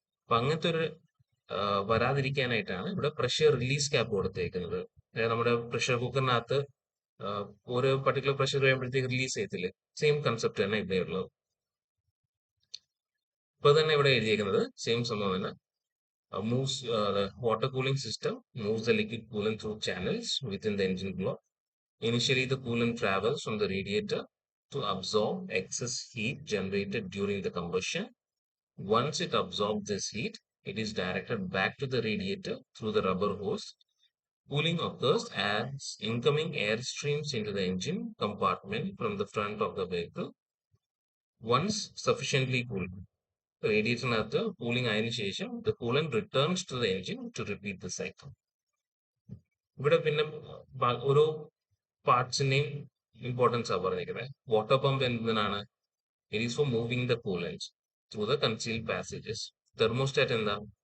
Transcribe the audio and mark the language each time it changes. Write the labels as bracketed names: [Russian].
[Malayalam] അപ്പൊ അങ്ങനത്തെ ഒരു വരാതിരിക്കാനായിട്ടാണ് ഇവിടെ പ്രഷർ റിലീസ് ക്യാപ്പ് കൊടുത്തേക്കുന്നത്. നമ്മുടെ പ്രഷർ കുക്കറിനകത്ത് ഒരു പർട്ടിക്കുലർ പ്രഷർ കഴിയുമ്പോഴത്തേക്ക് റിലീസ് ചെയ്യത്തില്ലേ, സെയിം കൺസെപ്റ്റ് തന്നെ ഇവിടെ ഉള്ളത്. ഇപ്പൊ തന്നെ ഇവിടെ എഴുതിയേക്കുന്നത് സെയിം സംഭവം തന്നെ. [English] Moves the water cooling system moves the liquid coolant through channels within the engine block. Initially, the coolant travels from the radiator to absorb excess heat generated during the combustion. Once it absorbs this heat, it is directed back to the radiator through the rubber hose. Cooling occurs as incoming air streams into the engine compartment from the front of the vehicle. Once sufficiently cooled, [Malayalam] റേഡിയേറ്ററിനകത്ത് cooling ആയതിനു ശേഷം [English] The coolant returns to the engine to repeat the cycle. [Malayalam] ഇവിടെ പിന്നെ ഓരോ പാർട്സിന്റെയും importance ആണ് പറഞ്ഞിരിക്കുന്നത്. Water pump എന്തിനാണ്? [English] It is for moving the coolant through the concealed passages. [Malayalam] Thermostat എന്താ?